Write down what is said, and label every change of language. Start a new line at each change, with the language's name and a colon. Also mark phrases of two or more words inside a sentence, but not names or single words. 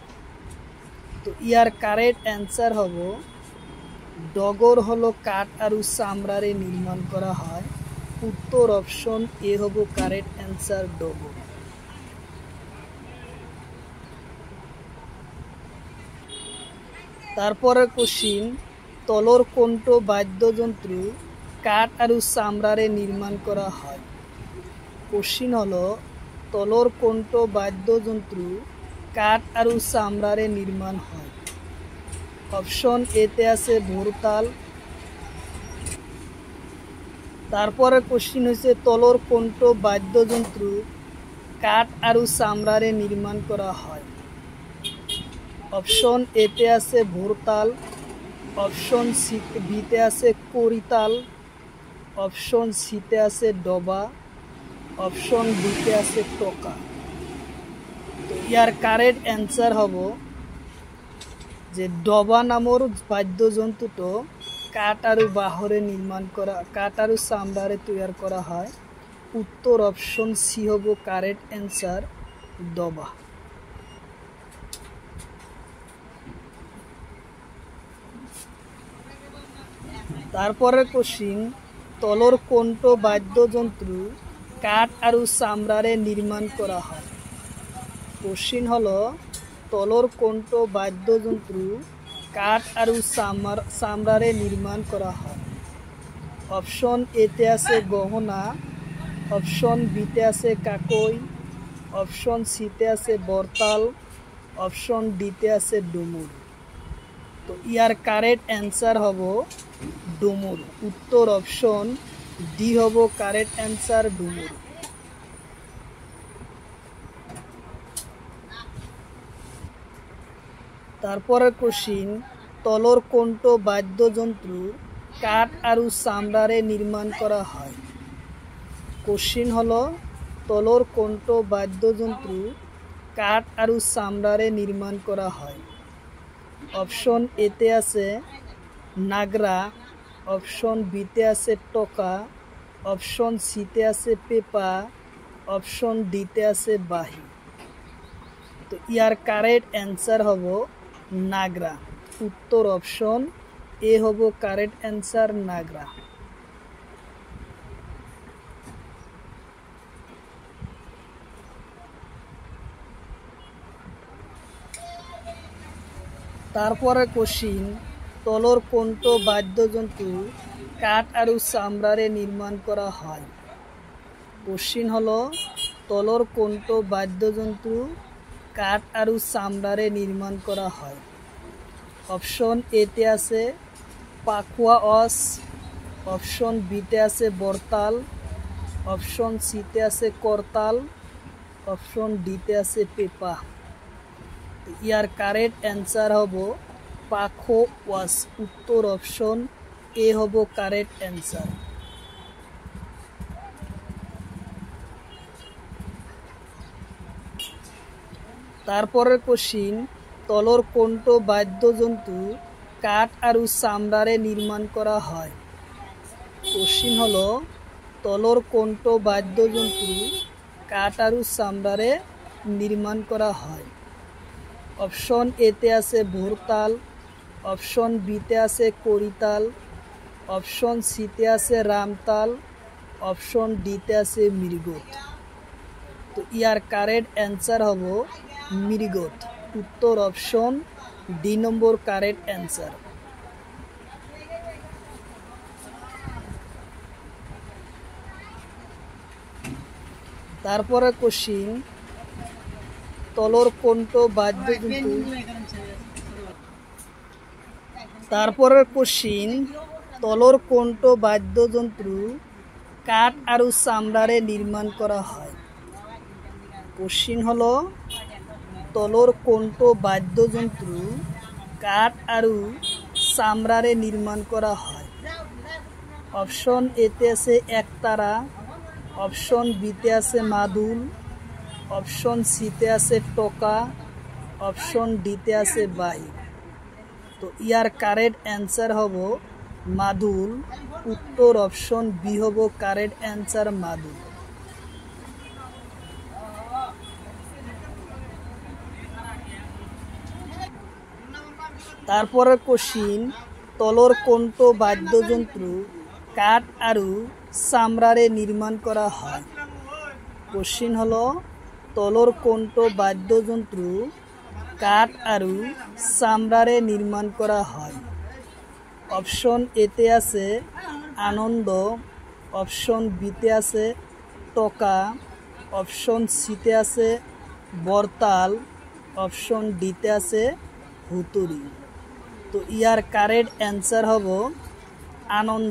Assamese: তো ইয়ার
English: correct answer
Assamese: হব ডগর হলো কাঠ আর চামড়ারে নির্মাণ করা হয়। উত্তর
English: option A
Assamese: হব
English: correct answer,
Assamese: ডগর। তারপরে কোশ্চিন, তলৰ কোনটো বাদ্যযন্ত্র কাঠ আৰু চামড়াৰে নিৰ্মাণ কৰা হয়? কোশ্চিন হলো তলৰ কোনটো বাদ্যযন্ত্র কাঠ আৰু চামড়াৰে নিৰ্মাণ হয়? অপশন এতে আছে ভোৰতাল। তারপরে কোশ্চিন হয়েছে তলৰ কোনটো বাদ্যযন্ত্র কাঠ আৰু চামড়াৰে নিৰ্মাণ কৰা হয়? অপশন এতে আছে ভোৰতাল, অপশন বিতে আছে কৰিতাল, অপশন সিতে আছে ডবা, অপশন ডিতে আছে টকা। তো ইয়ার
English: correct answer
Assamese: হব যে ডবা নামৰ বাদ্যযন্ত্ৰটো কাঠ আৰু বাঁহৰে নিৰ্মাণ কৰা, কাঠ আৰু চামড়াৰে তৈয়াৰ কৰা হয়। উত্তৰ
English: option C
Assamese: হব
English: correct answer,
Assamese: ডবা। তারপরে কোশ্চিন তলৰ কোনটো বাদ্যযন্ত্র কাঠ আৰু চামড়াৰে নিৰ্মাণ কৰা হয়? কোশ্চিন হলো তলৰ কোনটো বাদ্যযন্ত্র কাঠ আৰু চামড়াৰে নিৰ্মাণ কৰা হয়? অপশন এতে আছে গহনা, অপশন বিতে আছে কাকৈ, অপশন সিতে আছে বৰতাল, অপশন ডিতে আছে ডুমুৰ। তো ইয়ার
English: correct answer
Assamese: হব ডুমুর। উত্তর
English: option D
Assamese: হব
English: correct answer,
Assamese: ডুমুর। তারপরে কোশ্চিন তলৰ কোনটো বাদ্যযন্ত্র কাঠ আৰু চামড়াৰে নিৰ্মাণ কৰা হয়? কোশ্চিন হলো তলৰ কোনটো বাদ্যযন্ত্র কাঠ আৰু চামড়াৰে নিৰ্মাণ কৰা হয়? অপশন এতে আছে নাগরা, অপশন বিতে আছে টকা, অপশন সিতে আছে পেপা, অপশন ডিতে আছে বাহি। তো ইয়ার
English: correct answer
Assamese: হব নাগরা। উত্তর
English: option A
Assamese: হব
English: correct answer,
Assamese: নাগরা। তারপরে কোশ্চিন তলৰ কোনটো বাদ্যযন্ত্র কাঠ আৰু চামড়াৰে নিৰ্মাণ কৰা হয়? কোশ্চিন হলো তলৰ কোনটো বাদ্যযন্ত্র কাঠ আৰু চামড়াৰে নিৰ্মাণ কৰা হয়? অপশন এতে আছে পাখোয়া অস, অপশন বিতে আছে বৰতাল, অপশন সিতে আছে করতাল, অপশন ডিতে আছে পেপা। ইয়ার
English: correct answer
Assamese: হব পাখো ওয়াস। উত্তর
English: option A
Assamese: হব
English: correct answer.
Assamese: তারপরের কোশ্চিন তলৰ কোনটো বাদ্যযন্ত্র কাঠ আৰু চামড়াৰে নিৰ্মাণ কৰা হয়? কোশ্চিন হলো তলৰ কোনটো বাদ্যযন্ত্র কাঠ আৰু চামড়াৰে নিৰ্মাণ কৰা হয়? অপশন এতে আছে ভোরতাল, অপশন বিতে আছে কৰিতাল, অপশন সিতে আছে রামতাল, অপশন ডিতে আছে মৃগত। তো ইয়ার
English: correct answer
Assamese: হব মৃগত। উত্তর
English: option D number correct answer.
Assamese: তারপরে কোশ্চিন তলৰ কোনটো বাদ্যযন্ত্র, তারপরের কোশ্চিন তলৰ কোনটো বাদ্যযন্ত্র কাঠ আৰু চামড়াৰে নিৰ্মাণ কৰা হয়? কোশ্চিন হলো তলৰ কোনটো বাদ্যযন্ত্র কাঠ আৰু চামড়াৰে নিৰ্মাণ কৰা হয়? অপশন এতে আছে একতারা, অপশন বিতে আছে মাদুল, অপশন সিতে আছে টকা, অপশন ডিতে আছে বাহি। তো ইয়ার
English: correct answer
Assamese: হব মাদুল। উত্তর
English: option B
Assamese: হব
English: correct answer,
Assamese: মাদুল। তারপরে কোশ্চিন তলৰ কোনটো বাদ্যযন্ত্র কাঠ আৰু চামড়াৰে নিৰ্মাণ কৰা হয়? কোশ্চিন হলো তলৰ কোনটো বাদ্যযন্ত্র কাঠ আৰু চামড়াৰে নিৰ্মাণ কৰা হয়? অপশন এতে আছে আনন্দ, অপশন বিতে আছে টকা, অপশন সিতে আছে বরতাল, অপশন ডিতে আছে হুতুরি। তো ইয়ার
English: correct answer
Assamese: হব আনন্দ।